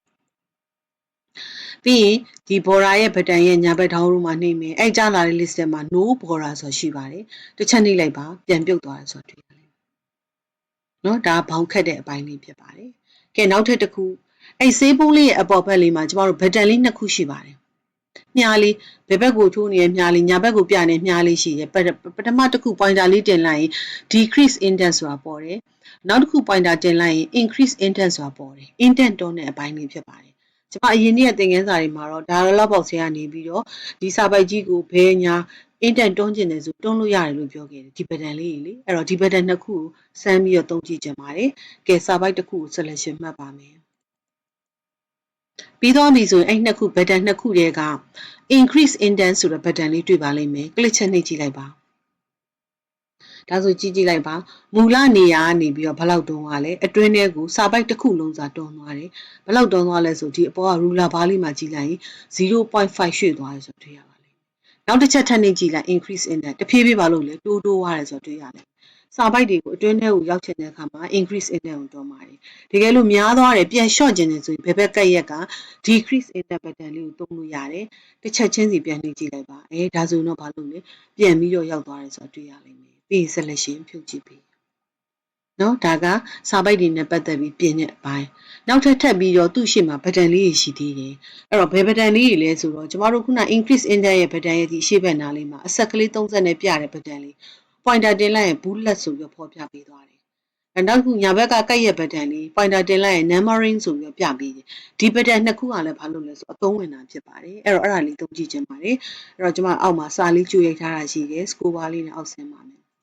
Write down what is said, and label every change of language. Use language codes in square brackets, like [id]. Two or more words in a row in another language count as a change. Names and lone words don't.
[my] ရင်ဒီ border ရဲ့ button ရဲ့ညာဘက် download မှာနှိပ်မယ်အဲ့ကြားလာတဲ့ list ထဲမှာ [en] no border [my] ဆိုရှိပါတယ်တစ်ချက်နှိပ်လိုက်ပါပြန်ပြုတ်သွားတယ်ဆိုတာတွေ့ရတယ်နော်ဒါဘောင်ခတ်တဲ့အပိုင်းလေးဖြစ်ပါတယ်ကဲနောက်ထပ် တစ်ခုအဲ့ဆေးပုံးလေးရဲ့အပေါ်ဘက်လေးမှာကျမတို့ button လေးနှစ်ခုရှိပါတယ်မြားလေးဘယ်ဘက်ကိုထိုးနေတဲ့မြားလေးညာဘက်ကိုပြနေမြားလေးရှိတယ်ပ ထမတစ်ခု pointer လေးတင်လိုက်ရင် [en] decrease indent [my] ဆိုတာပေါ်တယ်နောက်တစ်ခု pointer တင်လိုက်ရင် [en] increase indent [my] ဆိုတာပေါ်တယ် indent တွန်း တဲ့အပိုင်းလေးဖြစ်ပါတယ်ကျွန်မအရင်နေ့ကသင်ခန်းစာတွေမှာတော့ [en] dialog box [my] ထဲကနေပြီးတော့ဒီစာပိုက်ကြီးကိုဘယ်ညာ indent တွန်းကျင်တယ်ဆိုတွန်းလို့ရတယ်လို့ပြောခဲ့တယ်ဒီ button လေးလေအဲ့တော့ဒီ button နှစ်ခုကိုစမ်းပြီးတော့သုံးကြည့်ကြပါတယ်ကဲစာပိုက်တစ်ခုကို selection မှတ်ပါမယ်ပြီးတော့ပြီဆိုရင်အဲ့နှစ်ခု button နှစ်ခုတည်းက [en] increase indent [my] ဆိုတဲ့ button လေးတွေ့ပါလိမ့်မယ် click ချက်နှိပ်ကြည့်လိုက်ပါ ဒါဆိုကြည့်လိုက်ပါမူလနေရာကနေပြီးတော့ဘယ်လောက်တွန်းသွားလဲအတွင်းထဲကိုစာပိုက်တစ်ခုလုံးစာတွန်းသွားတယ်ဘယ်လောက်တွန်းသွားလဲဆိုဒီအပေါ်က [en] ruler bar [my] လေးမှာကြည့်လိုက်ရင် 0.5 ရွှေ့သွားတယ်ဆိုတွေ့ရပါလိမ့်မယ်နောက်တစ်ချက်ထပ်နေကြည့်လိုက် [en] increase index [my] တဖြည်းဖြည်းပါလို့လေ တိုးသွားတယ်ဆိုတွေ့ရလိမ့်မယ်စာပိုက်တွေကိုအတွင်းထဲကိုရောက်ချင်တဲ့အခါမှာ [en] increase index [my] ကိုတွန်းပါတယ်တကယ်လို့များသွားတယ်ပြန် short ကျင်တယ်ဆိုရင်ဘယ်ဘက်ကက်က [en] decrease index pattern [my] လေးကိုသုံးလို့ရတယ်တစ်ချက်ချင်းစီပြန်နေကြည့် လိုက်ပါဒါဆိုရင်တော့ဘာလို့လဲပြန်ပြီးတော့ရောက်သွားတယ်ဆိုတာတွေ့ရလိမ့်မယ်ပြီး selection ဖြုတ်ကြည့်ပြီးနော်ဒါကစာပိုက်တွေနဲ့ပတ်သက်ပြီးပြင်တဲ့အပိုင်း နောက်ထပ်ပြီးတော့သူ့ရှေ့မှာ button လေးတွေရှိသေးတယ်အဲ့တော့ဘယ် button လေးတွေလဲဆိုတော့ကျမတို့ခုန [en] increase index [my] ရဲ့ button ရဲ့ဒီရှေ့ဘက်နားလေးမှာအဆက်ကလေး30နဲ့ပြတဲ့ button လေး pointer တင်လိုက်ရင် bullet ဆိုပြီးဖော်ပြပေးသွားတယ်နောက်ခုညာဘက်ကကတ်ရဲ့ button လေး pointer တင်လိုက်ရင် numbering ဆိုပြီးပြပေးတယ်ဒီ button နှစ်ခုကလည်းဘာလို့လဲဆိုအသုံးဝင်တာဖြစ်ပါတယ်အဲ့တော့အဲ့ဒါလေးသုံးကြည့်ချင်ပါတယ်အဲ့တော့ကျမအောက်မှာစာလေးကြွေရိုက်ထားတာရှိတယ် [en] score bar [my] လေးနဲ့အောက်ဆင်းပါမယ်